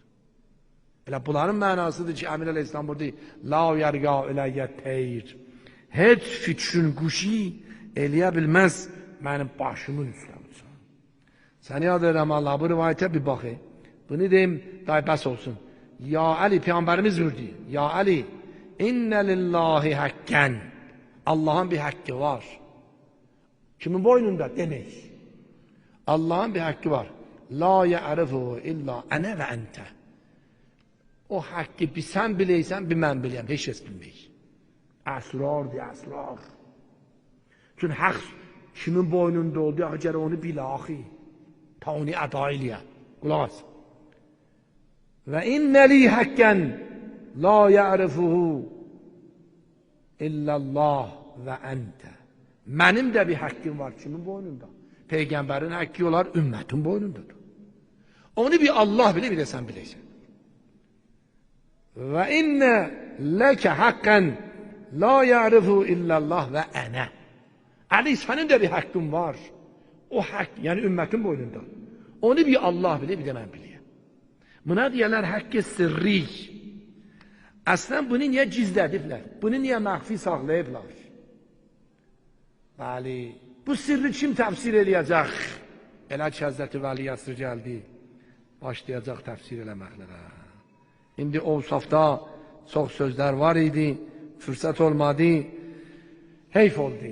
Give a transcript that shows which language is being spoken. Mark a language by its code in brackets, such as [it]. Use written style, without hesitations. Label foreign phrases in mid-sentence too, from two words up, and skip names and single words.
[az] Elə bunların mənasıdır ki, Əmir Əleyhisselam burada [ar] لا يرقى إلي الطير. [az] Heç fikrin quşi eləyə bilməz mənim başımın üstəmsən. Səni yad edirəm Allah, bu rivayətə bir baxı. Bunu deyim, day bəs olsun. Ya Əli, Peyğəmbərimiz vurdu. [ar] يا علي، إن لله حقا. [tr] Allah'ın bir hakkı var. Kimin boynunda? Demek. Allah'ın bir hakkı var. [ar] لا يعرفه إلا أنا وأنت. [tr] O hakkı bir sen bileysen, bir ben bileyim. Hiç kes bilmeyiz. Əsrardır, əsrar. Çünkü hak kimin boynunda oldu, əgər onu bilaxi. [az] Ta onu əda eləyə. Qulaq as. [ar] وإن لي حقا لا يعرفه إلا الله وأنت. [az] Mənim də bir hakkım var kimin boynunda? [tr] Peygamberin hakkı olar, ümmetin boynundadır. Onu bir Allah bilir, bir de sen bilirsin. [ar] وإن لك حقا لا يعرف إلا الله وأنا. [tr] Ali, senin de bir hakkın var. O hak, yani ümmetin boynunda. Onu bir Allah bilir, bir de ben bileyim. Buna diyorlar hakkı sırrı. Aslında bunu niye gizlediblər? [az] Bunu niye məxfi saxlayıblar? Bəli, bu sırrı kim təfsir eləyəcək? Elə ki, Həzrəti Vəli Yasir gəldi, başlayacaq təfsir eləməklərə. İndi ovsafda çox sözlər var idi, fürsət olmadı, heyf oldu.